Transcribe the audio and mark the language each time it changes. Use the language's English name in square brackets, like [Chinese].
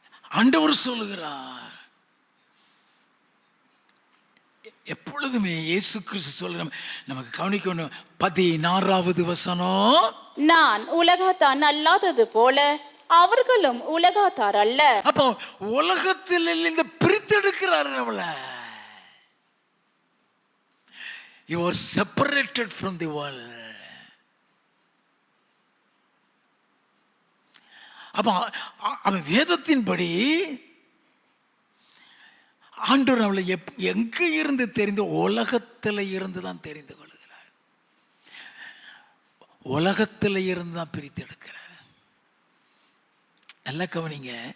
[Tamil] ஆண்டவர் சொல்லுகிறார், எப்பொழுதுமே இயேசு கிறிஸ்து சொல்ல நமக்கு கவனிக்கணும். 16வது வசனம். நான் உலகத்தான் அல்லாதது போல அவர்களும் உலகத்தார் அல்ல. அப்போ உலகத்தில் இந்த பிரித்தெடுக்கிறாரு நம்மள. [English] You are separated from the world. [Tamil] அப்போ அவன் வேதத்தின்படி ஆண்டவர் நம்மளை எங்க இருந்து தெரிந்து, உலகத்தில் இருந்து தான் தெரிந்து கொள்கிறார். உலகத்தில் இருந்து தான் பிரித்து எடுக்கிறார். நல்ல கவனிங்க.